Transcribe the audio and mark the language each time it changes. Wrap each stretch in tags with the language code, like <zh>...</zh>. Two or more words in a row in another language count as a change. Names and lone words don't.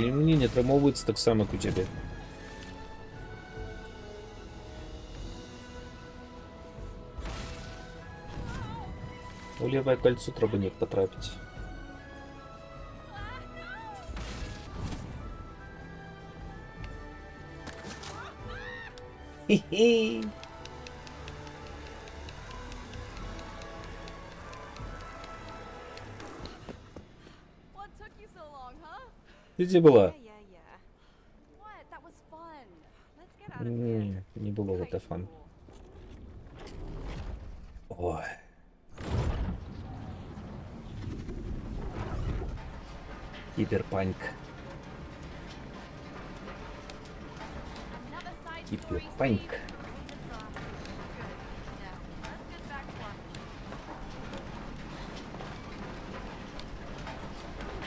<be>І мне не атрымоўваецца так само, як у цябе. У левае кольцо трэба неяк патрапіць. Хе-хе.</be> <en>What took you so long, huh?</en> <ru>Ты где была?</ru> <en>Yeah. What? That was fun. Let's get out of here.</en> <be>Не, не было</be> <en>Hey,</en> <be>гэта фан.</be> <en>cool.</en> <be>Ой. Киберпанк.</be> <en>Another side story, Киберпанк. Steve. Good. Now, let's get back to our mission.</en>